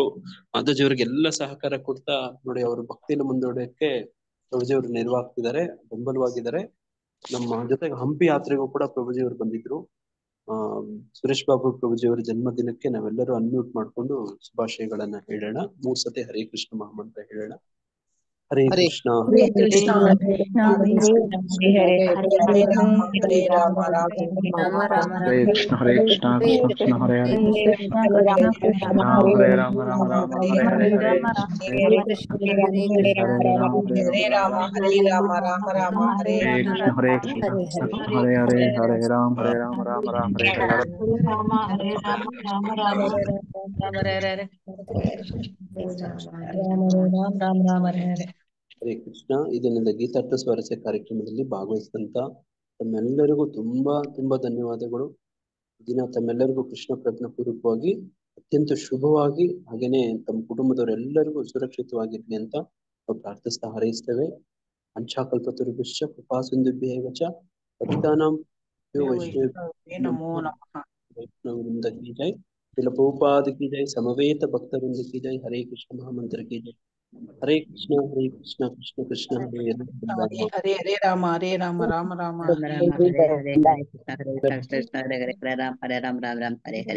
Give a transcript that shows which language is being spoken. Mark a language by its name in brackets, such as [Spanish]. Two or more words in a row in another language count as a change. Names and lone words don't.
[Kannada] ಮಾತಾಜಿಯವ್ರಿಗೆ ಎಲ್ಲ ಸಹಕಾರ ಕೊಡ್ತಾ ನೋಡಿ ಅವ್ರ ಭಕ್ತಿನ ಮುಂದೂಡಕ್ಕೆ ಪ್ರಭುಜಿಯವರು ನೆರವಾಗ್ತಿದ್ದಾರೆ, ಬೆಂಬಲವಾಗಿದ್ದಾರೆ. ನಮ್ಮ ಜೊತೆಗೆ ಹಂಪಿ ಯಾತ್ರೆಗೂ ಕೂಡ ಪ್ರಭುಜಿಯವರು ಬಂದಿದ್ರು. ಸುರೇಶ್ ಬಾಬು ಪ್ರಭುಜಿಯವರ ಜನ್ಮದಿನಕ್ಕೆ ನಾವೆಲ್ಲರೂ ಅನ್ಮ್ಯೂಟ್ ಮಾಡ್ಕೊಂಡು ಶುಭಾಶಯಗಳನ್ನ ಹೇಳೋಣ. 3 ಸತಿ ಹರೇ ಕೃಷ್ಣ ಮಹಾಮಂತ್ರ ಹೇಳೋಣ. [Sanskrit] ಹರೇ ಕೃಷ್ಣ ಹರೇ ಕೃಷ್ಣ ಹರೇ ರಾಮ ಹರೇ ರಾಮ ರಾಮ ರಾಮ ಹರೇ ಕೃಷ್ಣ ಹರೇ ಕೃಷ್ಣ ಕೃಷ್ಣ ಕೃಷ್ಣ ಹರೇ ಹರೇ ಹರೇ ರಾಮ ರಾಮ ರಾಮ ಹರೇ ಹರೇ ಹರೇ ಕೃಷ್ಣ ಹರೇ ರಾಮ ಹರೇ ರಾಮ ರಾಮ ರಾಮ ಹರೇ ಕೃಷ್ಣ ಹರೇ ಕೃಷ್ಣ ಹರೇ ಹರೇ ಹರೇ ರಾಮ ರಾಮ ರಾಮ ಹರೇ ಹರೇ ಹರೇ ಕೃಷ್ಣ. [Kannada] ಇದನ್ನೆಲ್ಲ ಗೀತಾರ್ಥ ಸ್ವಾರಸ್ಯ ಕಾರ್ಯಕ್ರಮದಲ್ಲಿ ಭಾಗವಹಿಸಿದಂತ ತಮ್ಮೆಲ್ಲರಿಗೂ ತುಂಬಾ ತುಂಬಾ ಧನ್ಯವಾದಗಳು. ದಿನ ತಮ್ಮೆಲ್ಲರಿಗೂ ಕೃಷ್ಣ ಪ್ರಜ್ಞಾ ಪೂರ್ವಕವಾಗಿ ಅತ್ಯಂತ ಶುಭವಾಗಿ, ಹಾಗೇನೆ ತಮ್ಮ ಕುಟುಂಬದವರೆಲ್ಲರಿಗೂ ಸುರಕ್ಷಿತವಾಗಿರ್ಲಿ ಅಂತ ನಾವು ಪ್ರಾರ್ಥಿಸ್ತಾ ಹಾರೈಸ್ತೇವೆ. [Sanskrit] ಅಂಚಾಕಲ್ಪತರುಭ್ಯಶ್ಚ ಕೃಪಾ ಸಿಂಧುಭ್ಯೇವ ಚ ಪತಿತಾನಾಂ [Hindi] वैष्णववृंद की जय, श्रील प्रभुपाद की जय, समवेत भक्त वृंद की जय। हरे कृष्ण महामंत्र की जय। [Sanskrit] हरे कृष्ण कृष्ण कृष्ण हरे हरे हरे राम राम राम हरे राम राम हरे हरे।